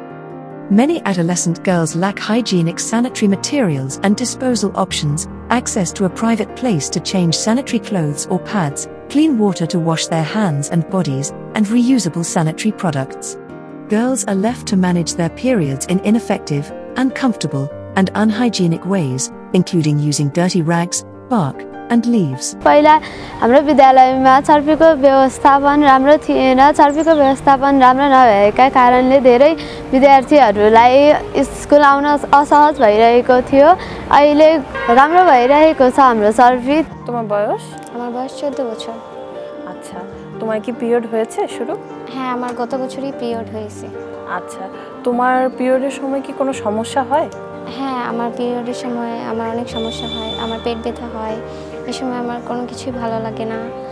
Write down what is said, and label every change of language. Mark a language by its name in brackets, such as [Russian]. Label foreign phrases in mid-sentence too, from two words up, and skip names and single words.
[English] Many adolescent girls lack hygienic sanitary materials and disposal options, access to a private place to change sanitary clothes or pads, clean water to wash their hands and bodies, and reusable sanitary products. Girls are left to manage their periods in ineffective, uncomfortable, and unhygienic ways, including using dirty rags, bark, and leaves. [Nepali] पहिला हाम्रो विद्यालयमा छर्पीको व्यवस्थापन राम्रो थिएन। छर्पीको व्यवस्थापन राम्रो नभएका कारणले धेरै विद्यार्थीहरूलाई स्कुल आउन असहज भइरहेको थियो। अहिले राम्रो भइरहेको छ हाम्रो छर्पी। [Bangla] তোমার বয়স? আমার বয়স 14 বছর। আচ্ছা, তোমার কি পিরিয়ড হয়েছে শুরু? হ্যাঁ, আমার গত বছরই পিরিয়ড হয়েছে। আচ্ছা, তোমার পিরিয়ডের সময় কি কোনো সমস্যা হয়? হ্যাঁ, আমার পিরিয়ডের সময় আমার অনেক সমস্যা হয়। আমার পেট ব্যথা হয়। এই সময় আমার কোনো কিছুই ভালো লাগে না।